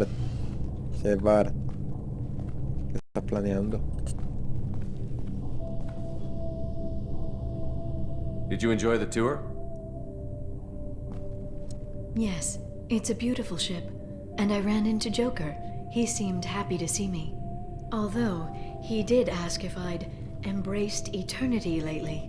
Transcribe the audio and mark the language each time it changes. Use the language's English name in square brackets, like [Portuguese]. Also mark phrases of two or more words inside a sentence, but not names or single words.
[English] Shepard. [Spanish] ¿Qué estás planeando? [English] Did you enjoy the tour? Yes, it's a beautiful ship. And I ran into Joker. He seemed happy to see me. Although, he did ask if I'd embraced eternity lately.